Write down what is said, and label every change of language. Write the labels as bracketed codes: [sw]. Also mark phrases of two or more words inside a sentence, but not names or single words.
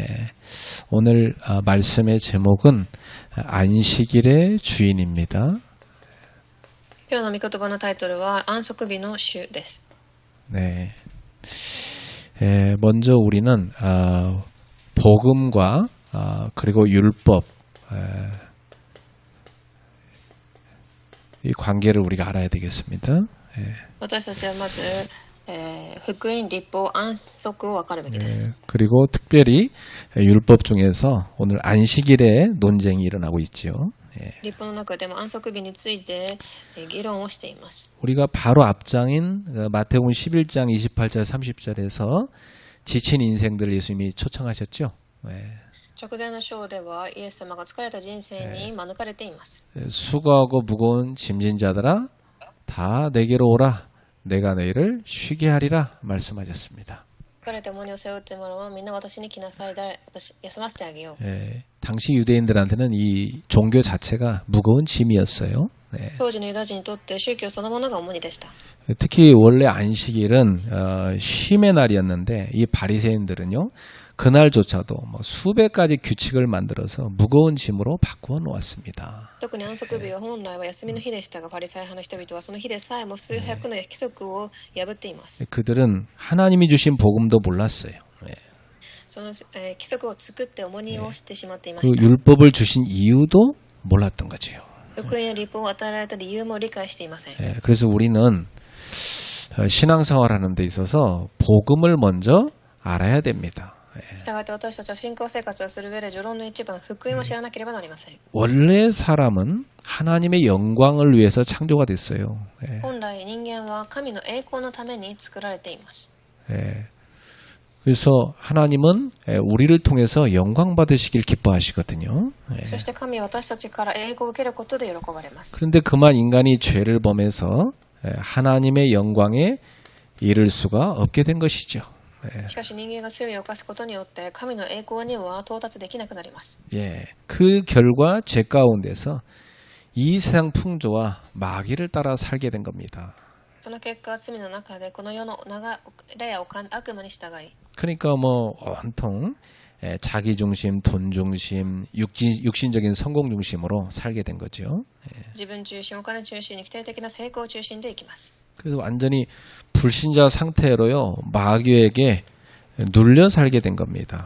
[ko] 오늘 말씀의 제목은 안식일의 주인입니다. [ja] 今日の御言葉のタイトルは安息日の主です。 [ko] 네. 먼저 우리는 복음과 그리고 율법 이 관계를 우리가 알아야 되겠습니다. [ja] 私たちはまず、福音、律法、安息を分かるべきです。 [ko] 그리고 특별히 율법 중에서 오늘 안식일에 논쟁이 일어나고 있죠. [ja] 律法の中でも安息日について議論をしています。 [ko] 우리가 바로 앞장인 마태복음 11장 28절 30절에서 지친 인생들 예수님이 초청하셨죠. [ja] 直前の章ではイエス様が疲れた人生に招かれています。 [ko] 수고하고 무거운 짐진 자들아 다 내게로 오라 내가 너희를 쉬게 하리라 말씀하셨습니다. [ja] 疲れて重荷を背負っている者はみんな私に来なさい。私休ませてあげよう。 [ko] 당시 유대인들한테는 이 종교 자체가 무거운 짐이었어요. [ja] 当時のユダヤ人にとって宗教そのものが重荷でした。 [ko] 특히 원래 안식일은 쉼의 날이었는데 이 바리새인들은요 그날조차도 수백 가지 규칙을 만들어서 무거운 짐으로 바꾸어 놓았습니다. [ja] 特に安息日は本来は休みの日でしたが、パリサイ派の人々はその日でさえも数百の規則を破っています。 [ko] 그들은 하나님이 주신 복음도 몰랐어요. [ja] その規則を作って重荷をしてしまっていま 그 した。 [ko] 율법을 주신 이유도 몰랐던 거지요. [ja] 福音や律法を与えられた理由も理解していません。 [ko] 그래서 우리는 신앙생활하는 데 있어서 복음을 먼저 알아야 됩니다. [ja] したがって私たちは信仰生活をする上で序論の一番、福音を知らなければなりません。 [ko] 원래 사람은 하나님의 영광을 위해서 창조가 됐어요. [ja] 本来人間は神の栄光のために作られています。 [ko] 그래서 하나님은 우리를 통해서 영광 받으시길 기뻐하시거든요. [ja] そして神は私たちから栄光を受けることで喜ばれます。 [ko] 그런데 그만 인간이 죄를 범해서 하나님의 영광에 이를 수가 없게 된 것이죠. [ja] しかし人間が罪を犯すことによって神の栄光には到達できなくなります。 [ko] 그 결과 죄 가운데서 이 세상 풍조와 마귀를 따라 살게 된 겁니다. [ja] その結果、罪の中でこの世の流れや悪魔に従い、 [ko] 그러니까 온통 자기 중심, 돈 중심, 육신적인 성공 중심으로 살게 된 거죠. [ja] 自分中心、お金中心、肉体的な成功中心でいきます。 [ko] 그래서 완전히 불신자 상태로요 마귀에게 눌려 살게 된 겁니다.